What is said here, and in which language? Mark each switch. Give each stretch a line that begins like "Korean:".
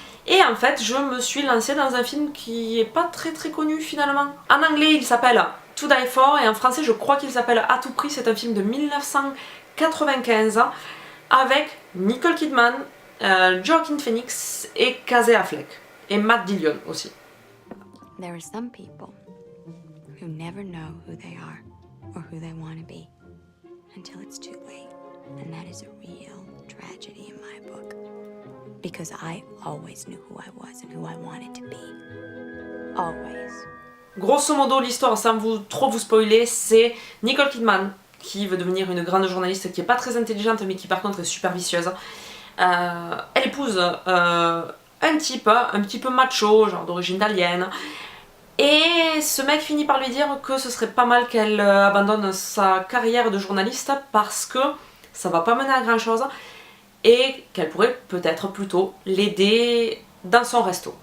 French: Et en fait, je me suis lancée dans un film qui est pas très connu finalement. En anglais, il s'appelle To Die For et en français, je crois qu'il s'appelle À tout prix. C'est un film de 1995 avec Nicole Kidman, Joaquin Phoenix et Casey Affleck. Et Matt Dillon aussi.
English: There are some people who never know who they are or who they want to be until it's too late. And that is a real tragedy in my book. Because I always knew who I was and who I wanted to be. Always.
French: Grosso modo, l'histoire, sans trop vous spoiler, c'est Nicole Kidman qui veut devenir une grande journaliste qui est pas très intelligente mais qui par contre est super vicieuse. Elle épouse un type un petit peu macho, genre d'origine italienne. Et ce mec finit par lui dire que ce serait pas mal qu'elle abandonne sa carrière de journaliste parce que ça va pas mener à grand chose et qu'elle pourrait peut-être plutôt l'aider dans son resto.